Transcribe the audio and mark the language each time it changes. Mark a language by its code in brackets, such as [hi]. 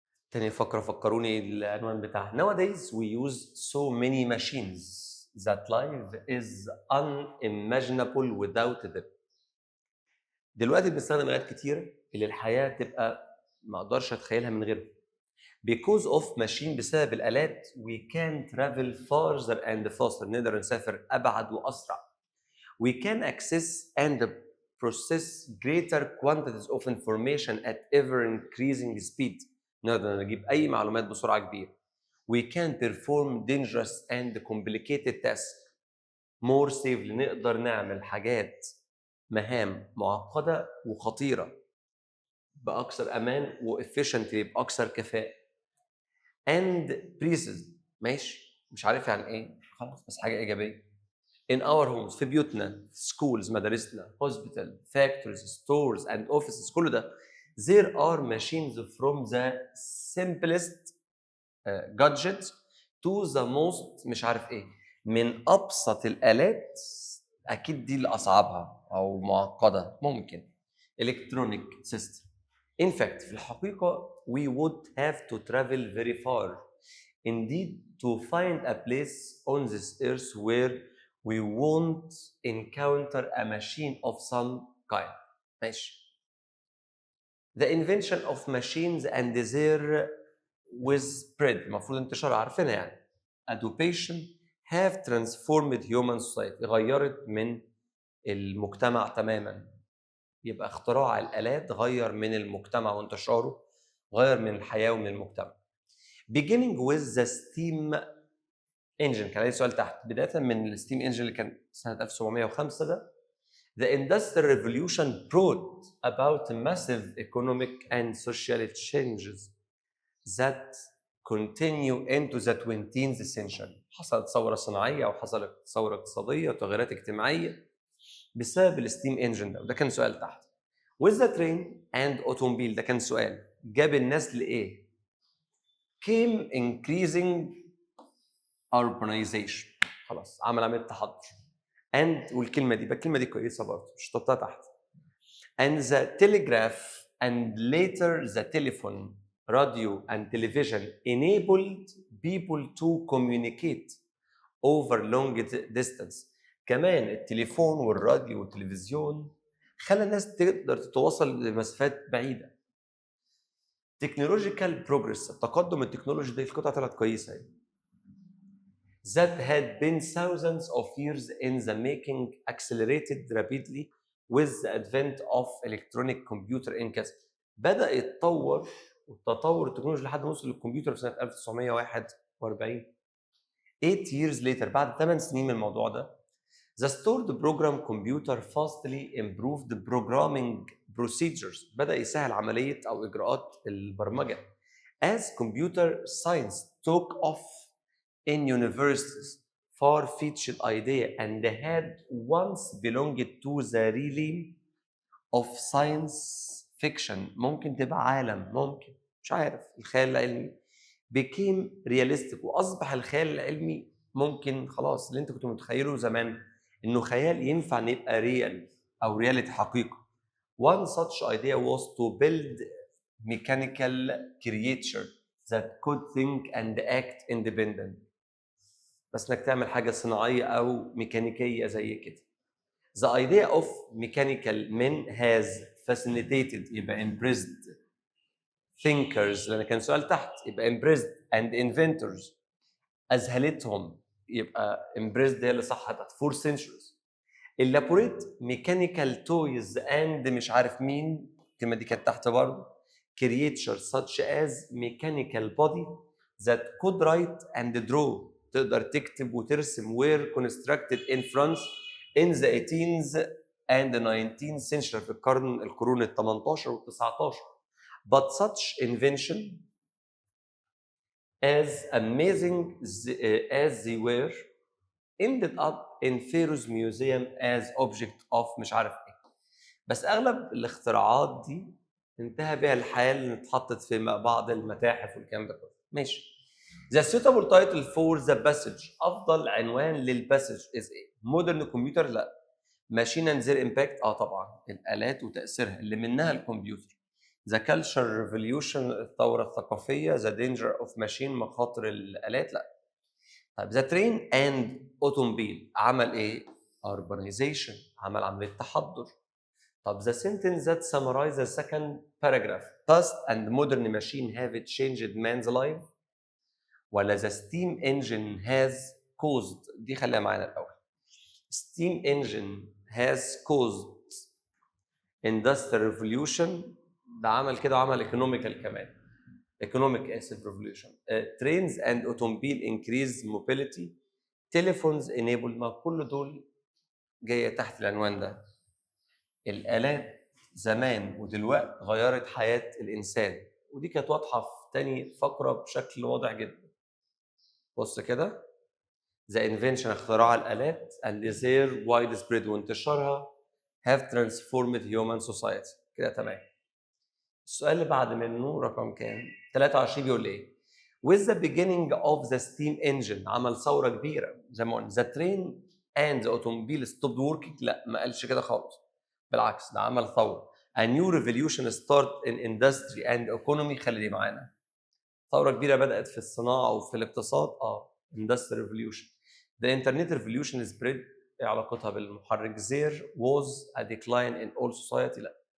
[ar] تاني فقرة فكروني العنوان بتاعها. [en] Nowadays we use so many machines that life is unimaginable without them. [ar] دلوقتي بنستخدم آلات كتيرة اللي الحياة تبقى ما اقدرش اتخيلها من غيرها. [en] Because of machine [ar] بسبب الآلات [en] we can travel farther and faster. [ar] نقدر نسافر أبعد وأسرع. [en] We can access and process greater quantities of information at ever increasing speed. [ar] نقدر نجيب أي معلومات بسرعة كبيرة. [en] We can perform dangerous and complicated tasks more safely. [ar] نقدر نعمل حاجات مهام معقدة وخطيرة بأكثر أمان وefficiently بأكثر كفاءة. [en] And precise. [ar] ماشي مش عارف يعني إيه خلاص بس حاجة إيجابية. [en] In our homes [ar] في بيوتنا [en] schools [ar] مدارسنا [en] hospital factories stores and offices [ar] كل ده [en] there are machines from the simplest gadgets to the most [ar] مش عارف ايه. من ابسط الالات اكيد دي اللي اصعبها او معقده ممكن [en] electronic system. In fact [ar] في الحقيقه [en] we would have to travel very far indeed to find a place on this earth where we won't encounter a machine of some kind. [ar] ماشي. [en] The invention of machines and their spread [ar] المفروض انتشار عارفينها يعني. [en] Adoption have transformed human society. [ar] غيرت من المجتمع تماما. يبقى اختراع الآلات غير من المجتمع وانتشاره غير من الحياة ومن المجتمع. [en] Beginning with the steam engine. [ar] كان عليه سؤال تحت. بداية من الستيم انجن اللي كان سنة 1705 ده. [en] The Industrial Revolution brought about massive economic and social changes that continue into the 20th century. [ar] حصلت ثورة صناعية أو حصلت ثورة اقتصادية وتغيرات اجتماعية بسبب الستيم انجن ده. وده كان سؤال تحت. [en] with the train and automobile [ar] ده كان سؤال جاب الناس لإيه؟ [en] came increasing urbanization. [ar] خلاص عمل عملية تحضر. and والكلمة دي الكلمة دي كويسة برضه مش حطها تحت. [en] and the telegraph and later the telephone, radio and television enabled people to communicate over long distance. [ar] كمان التليفون والراديو والتلفزيون خلى الناس تقدر تتواصل لمسافات بعيدة. [en] technological progress [ar] التقدم التكنولوجي ده القطعة طلعت كويسة يعني. [en] that had been thousands of years in the making accelerated rapidly with the advent of electronic computer in كذا. [ar] بدأ يتطور والتطور التكنولوجي لحد ما وصل للكمبيوتر في سنة 1941. [en] 8 years later [ar] بعد 8 سنين من الموضوع ده [en] the stored program computer vastly improved the programming procedures. [ar] بدأ يسهل عملية أو إجراءات البرمجة. [en] as computer science took off in universities, far-fetched idea and had once belonged to the realm of science fiction. [ar] ممكن تبقى عالم ممكن مش عارف الخيال العلمي [en] became realistic [ar] وأصبح الخيال العلمي ممكن خلاص اللي أنت كنت متخيله زمان إنه خيال ينفع إن يبقى ريال أو رياليتي حقيقة. [en] One such idea was to build mechanical creature that could think and act independent. [ar] بس انك تعمل حاجه صناعيه او ميكانيكيه زي كده. [en] The idea of mechanical men has fascinated [ar] يبقى [en] impressed thinkers [ar] لان كان سؤال تحت يبقى [en] impressed and inventors [ar] اذهلتهم يبقى [en] impressed [ar] هي اللي صح تحت [en] 4 centuries. elaborate mechanical toys and [ar] مش عارف مين الكلمه دي كانت تحت برضه [en] creatures such as mechanical body that could write and draw [ar] تقدر تكتب وترسم [en] were constructed in France in the 18th and 19th century [ar] في القرون ال 18 وال 19. [en] But such invention as amazing as they were ended up in Pharaoh's museum as object of [ar] مش عارف ايه. بس اغلب الاختراعات دي انتهى بها الحال ان اتحطت في بعض المتاحف والكلام ده كله. ماشي. [en] The suitable title for the passage [ar] أفضل عنوان للباسج [en] is [ar] إيه؟ [en] modern computer [ar] لا. [en] machine and their impact [ar] طبعا الآلات وتأثيرها اللي منها الكمبيوتر. [en] The cultural revolution [ar] الثورة الثقافية. [en] The danger of machine [ar] مخاطر الآلات لا. طيب [en] the train and automobile [ar] عمل إيه؟ urbanization عمل عملية تحضر. طب [en] the sentence that summarizes the second paragraph past and modern machine have changed man's life [ar] ولا [en] the steam engine has caused [ar] دي خليها معانا الأول. [en] steam engine has caused industrial revolution [ar] ده عمل كده وعمل [en] economical [ar] كمان [en] economic revolution. trains and automobile increase mobility. telephones enable [ar] ما كل دول جاية تحت العنوان ده. الآلات زمان ودلوقتي غيرت حياة الإنسان ودي كانت واضحة في تاني فقرة بشكل واضح جدا. بص كده [en] the invention [ar] اختراع الآلات [en] and their widespread [ar] وانتشارها [en] have transformed human society. [ar] كده تمام. السؤال اللي بعد منه رقم كام؟ 23 بيقول ايه؟ [en] with the beginning of the steam engine [ar] عمل ثورة كبيرة زي ما قلنا. [en] the train and the automobile stopped working [ar] لا ما قالش كده خالص بالعكس ده عمل ثورة. [en] a new revolution start in industry and economy [ar] خلي دي معانا. ثورة كبيرة بدأت في الصناعة وفي الاقتصاد [en] industrial revolution. the internet revolution spread [ar] ايه علاقتها بالمحرك؟ [en] there was a decline in all society [ar] لا.